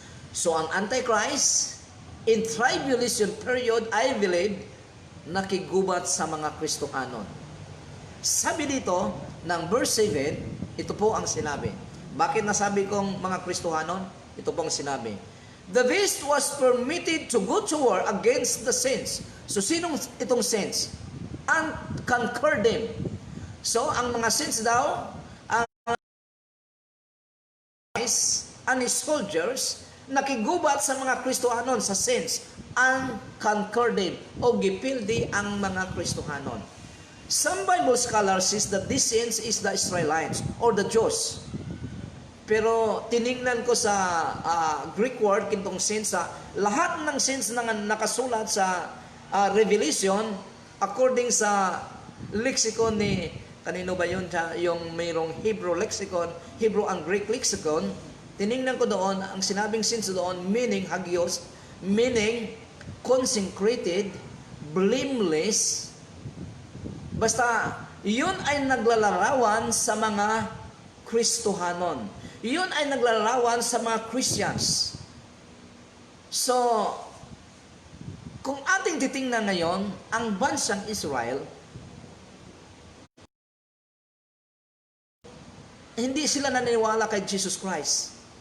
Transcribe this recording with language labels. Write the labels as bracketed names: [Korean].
[Filipino] So ang Antichrist, [English] in tribulation period, I believe, [Filipino] nakigubat sa mga Kristohanon. Sabi dito, ng verse 7, ito po ang sinabi. Bakit nasabi kong mga Kristohanon? Ito po ang sinabi. [English] The beast was permitted to go to war against the saints. [Filipino] So, sinong itong saints? [English] And conquer them. [Filipino] So, ang mga saints daw, ang and his soldiers, nakigubat sa mga Kristohanon, sa saints, [English] and conquer them, [Cebuano] o gipildi ang mga Kristohanon. [English] Some Bible scholars says that this saints is the Israelites or the Jews. [Filipino] Pero tiningnan ko sa Greek word kintong saints, sa lahat ng saints na nakasulat sa Revelation, according sa lexicon ni, kanino ba yun? Yung mayroong Hebrew lexicon, Hebrew and Greek lexicon, tiningnan ko doon, ang sinabing saints doon, meaning hagios, [English] meaning consecrated, blameless. [Filipino] Basta, yun ay naglalarawan sa mga Kristohanon. Yun ay naglalarawan sa mga Christians. So, kung ating titingnan ngayon, ang bansang Israel, hindi sila naniniwala kay Jesus Christ.